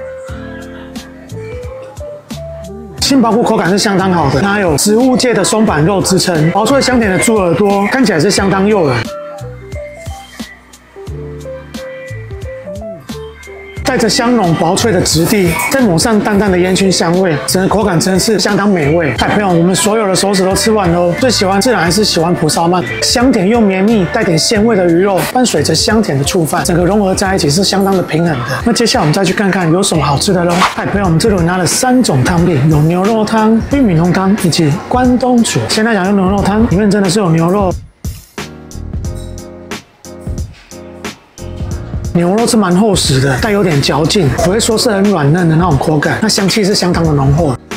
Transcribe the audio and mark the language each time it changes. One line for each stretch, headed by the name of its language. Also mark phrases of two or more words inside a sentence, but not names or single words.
Chinese: 杏鮑菇口感是相當好的，它有植物界的松板肉支撐，薄脆香甜的豬耳朵看起來是相當誘人，帶着香濃薄脆的質地，再抹上淡淡的煙燻香味，整個口感真是相當美味。朋友，我們所有的熟食都吃完嘍，最喜歡自然還是喜歡蒲燒鰻，香甜又綿密，帶點鮮味的魚肉，伴隨着香甜的醋飯，整個融合在一起是相當的平衡的。那接下來我們再去看看有什麼好吃的嘍。朋友，我們這裡拿了3 種湯品，有牛肉湯、玉米濃湯以及關東煮。現在講用牛肉湯，裡面真的是有牛肉。牛肉是蠻厚實的，帶有點嚼勁，不會說是很軟嫩的那種口感。那香氣是相當的濃厚。